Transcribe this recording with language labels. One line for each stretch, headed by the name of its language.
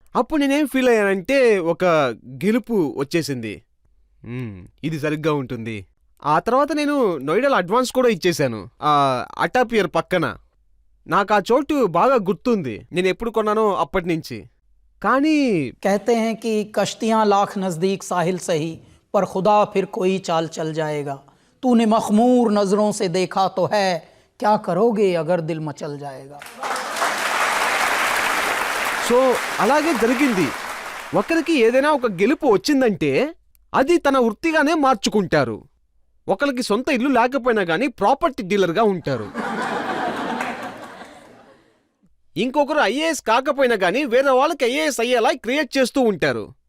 Telugu: అప్పుడు నేనేం ఫీల్ అయ్యానంటే ఒక గెలుపు వచ్చేసింది. ఇది సరిగ్గా ఉంటుంది. ఆ తర్వాత నేను నోయిడాలో అడ్వాన్స్ కూడా ఇచ్చేశాను, అటాపియర్ పక్కన. నాకు ఆ చోటు బాగా గుర్తుంది, నేను ఎప్పుడు కొన్నానో అప్పటి నుంచి. కానీ
Hindi: कहते हैं कि कश्तियां लाख नजदीक साहिल सही पर खुदा फिर कोई चाल चल जाएगा, तूने मखमूर नजरों से देखा तो है, क्या करोगे अगर दिल मचल जाएगा.
Telugu: సో అలాగే జరిగింది. ఒకరికి ఏదైనా ఒక గెలుపు వచ్చిందంటే అది తన వృత్తిగానే మార్చుకుంటారు. ఒకరికి సొంత ఇల్లు లేకపోయినా కానీ ప్రాపర్టీ డీలర్గా ఉంటారు. ఇంకొకరు ఐఏఎస్ కాకపోయినా కానీ వేరే వాళ్ళకి ఐఏఎస్ అయ్యేలా క్రియేట్ చేస్తూ ఉంటారు.